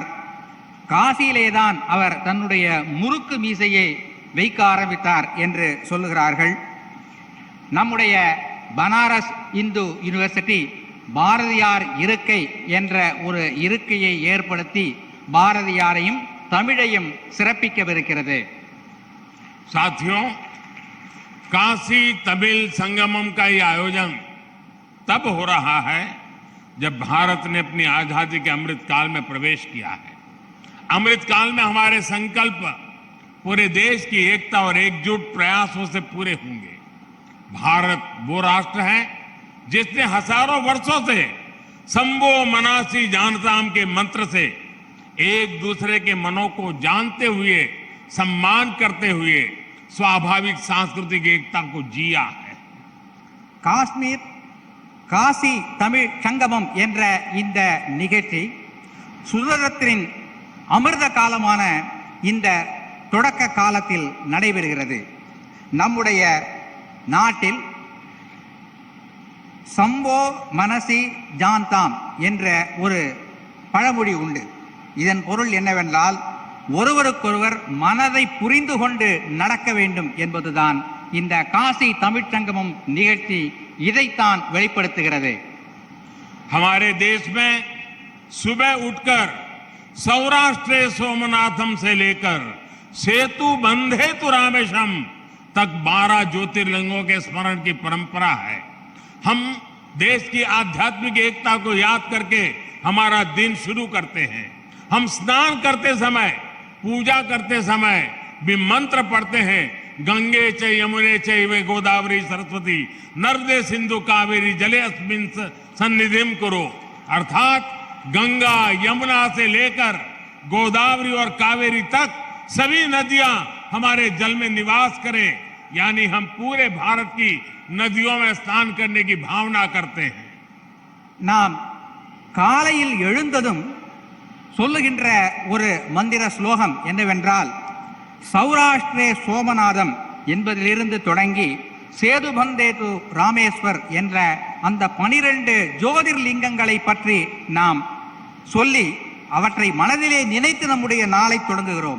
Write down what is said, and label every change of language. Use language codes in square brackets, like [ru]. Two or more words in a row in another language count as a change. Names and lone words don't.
[ta] காசியிலேதான் அவர் தன்னுடைய முறுக்கு மீசையை வைக்க ஆரம்பித்தார் என்று சொல்லுகிறார்கள். நம்முடைய பனாரஸ் இந்து யூனிவர்சிட்டி பாரதியார் இருக்கை என்ற ஒரு இருக்கையை ஏற்படுத்தி பாரதியாரையும் தமிழையும் சிறப்பிக்கவிருக்கிறது. [hi] साथियों, काशी तमिल संगमम का ये आयोजन तब हो रहा है जब भारत ने अपनी आजादी के अमृत काल में प्रवेश किया है। अमृत काल में हमारे संकल्प पूरे देश की एकता और एकजुट प्रयासों से पूरे होंगे। भारत वो राष्ट्र है जिसने हजारों वर्षों से [sa] संभो मनासी जानताम [hi] के मंत्र से एक दूसरे के मनों को जानते हुए सम्मान करते हुए स्वाभाविक सांस्कृतिक एकता को जिया है. [ta] காஷ்மீர் காசி தமிழ் சங்கமம் என்ற இந்த நிகழ்ச்சி சுதந்திரத்தின் அமிர்த காலமான இந்த தொடக்க காலத்தில் நடைபெறுகிறது. நம்முடைய நாட்டில் [sa] संभो मनसि जानताम् [ta] என்ற ஒரு பழமொழி உண்டு. இதன் பொருள் என்னவென்றால், ஒருவருக்கொருவர் மனதை புரிந்து கொண்டு நடக்க வேண்டும் என்பதுதான் இந்த காசி தமிழ்ச்சங்கமம் நிகழ்ச்சி இதைத்தான் வெளிப்படுத்துகிறது. [hi] हमारे देश में सुबह उठकर [sa] सौराष्ट्र सोमनाथम [hi] से लेकर [sa] सेतु बंधे तु रामेशम [hi] तक 12 ज्योतिर्लिंगों के स्मरण की परंपरा है. हम देश की आध्यात्मिक एकता को याद करके हमारा दिन शुरू करते हैं. हम स्नान करते समय, पूजा करते समय भी मंत्र पढ़ते हैं. [sa] गंगे च यमुने चैव गोदावरी सरस्वती नर्मदे सिंधु कावेरी जले अस्मिन् सन्निधिं कुरु. [hi] अर्थात गंगा यमुना से लेकर गोदावरी और कावेरी तक सभी नदियां हमारे जल में निवास करें. यानी हम पूरे भारत की नदियों में स्नान करने की भावना करते हैं. [ta] நாம் காலையில் எழுந்ததும் சொல்லுகின்ற ஒரு மந்திர ஸ்லோகம் என்னவென்றால், [sa] सौराष्ट्रे सोमनाथम् [ta] என்பதிலிருந்து தொடங்கி [sa] सेतुबन्धेतु रामेश्वर् [ta] என்ற அந்த 12 ஜோதிர்லிங்கங்களை பற்றி நாம் சொல்லி அவற்றை மனதிலே நினைத்து நம்முடைய நாளை தொடங்குகிறோம்.